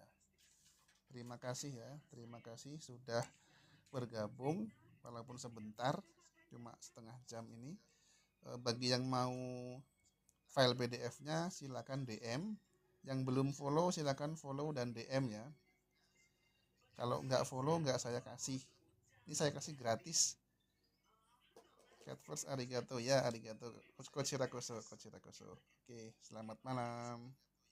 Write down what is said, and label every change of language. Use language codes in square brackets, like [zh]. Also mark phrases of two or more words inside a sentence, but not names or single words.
[id] Terima kasih ya, terima kasih sudah bergabung walaupun sebentar, cuma setengah jam ini. Bagi yang mau file PDF-nya silakan DM. Yang belum follow silakan follow dan DM ya. Kalau nggak follow nggak saya kasih. Ini saya kasih gratis. Cat first [ja] arigato ya, arigato. Kochirakoso. [id] Oke, selamat malam.